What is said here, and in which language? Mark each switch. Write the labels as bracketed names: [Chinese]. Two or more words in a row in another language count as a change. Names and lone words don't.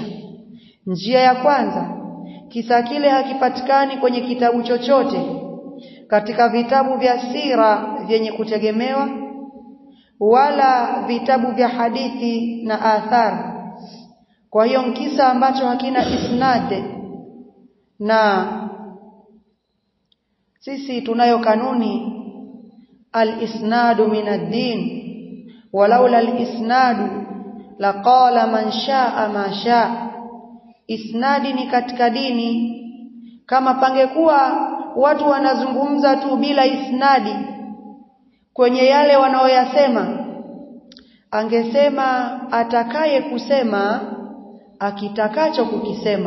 [Swahili] Njia ya kwanza, kisa kile hakipatikani kwenye kitabu chochote katika vitabu vya sira vyenye kutegemewa, wala vitabu vya hadithi na athar. Kwa hiyo kisa ambacho hakina isnad na sisi tunayo kanuni [Arabic] الإسناد من الدين ولولا الإسناد لقال من شاء ما شاء. [Swahili] Isnadi ni katika dini. Kama pangekuwa watu wanazungumza tu bila isnadi kwenye yale wanaoyasema, angesema atakaye kusema akitakacho kukisema.